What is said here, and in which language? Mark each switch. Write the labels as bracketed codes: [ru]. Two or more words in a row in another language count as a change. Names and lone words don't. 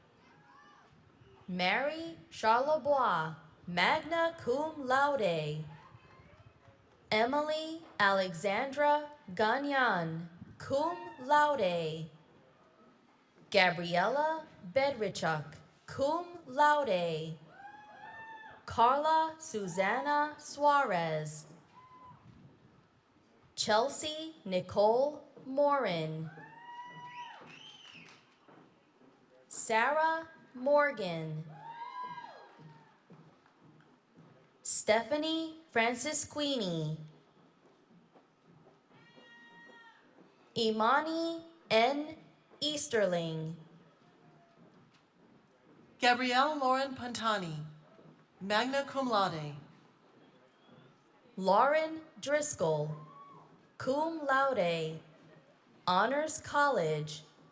[en] Mary Charlebois, [la] magna cum laude. [en] Emily Alexandra Gagnon, [la] cum laude. [en] Gabriella Bedrichuk, [la] cum laude. [en] Carla Susanna Suarez. Chelsea Nicole Morin. Sarah Morgan. Stephanie Francisquini. Imani N. Easterling. Gabrielle Lauren Pantani, [la] magna cum laude. [en] Lauren Driscoll, [la] cum laude, [en] Honors College.